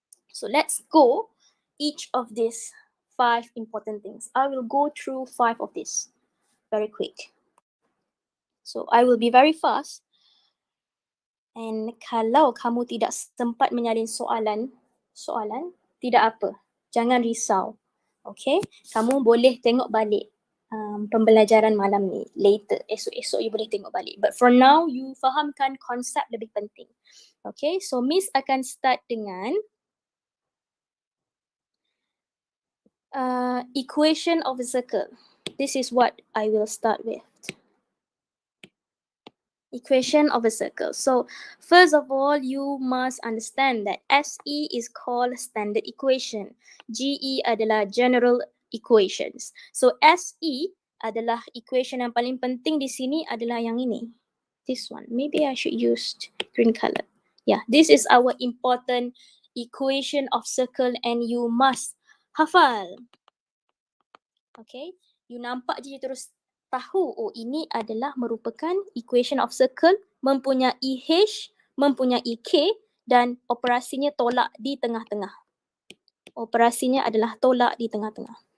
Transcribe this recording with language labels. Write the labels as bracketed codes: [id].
[en] So let's go each of these 5 important things. I will go through 5 of these very quick. So I will be very fast. And [ms] kalau kamu tidak sempat menyalin soalan, tidak apa. Jangan risau. Okay? Kamu boleh tengok balik pembelajaran malam ni. [en] Later, [ms] esok-esok [en] you [ms] boleh tengok balik. [en] But for now, you [ms] fahamkan konsep lebih penting. [en] Okay? So Miss [ms] akan [en] start [ms] dengan [en] equation of a circle. This is what I will start with. Equation of a circle. So first of all, you must understand that SE is called standard equation. [ms] GE adalah [en] general equations. So [ms] SE adalah equation yang paling penting di sini adalah yang ini. [en] This one. Maybe I should use green color. Yeah, this is our important equation of circle and you must [ms] hafal. [en] Okay, you [ms] nampak je terus tahu, oh ini adalah merupakan [en] equation of circle [ms] mempunyai H, mempunyai K dan operasinya tolak di tengah-tengah. Operasinya adalah tolak di tengah-tengah.